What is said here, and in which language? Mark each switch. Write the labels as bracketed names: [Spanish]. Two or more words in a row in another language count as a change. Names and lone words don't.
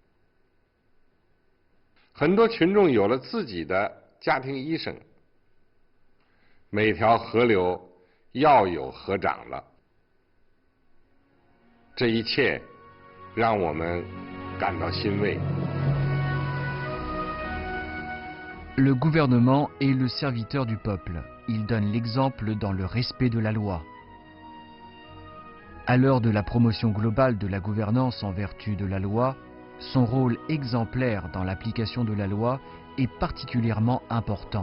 [Chinese] 很多群众有了自己的家庭医生，每条河流要有河长了。这一切让我们感到欣慰。” [French] Le gouvernement est le serviteur du peuple. Il donne l'exemple dans le respect de la loi. À l'heure de la promotion globale de la gouvernance en vertu de la loi, son rôle exemplaire dans l'application de la loi est particulièrement important.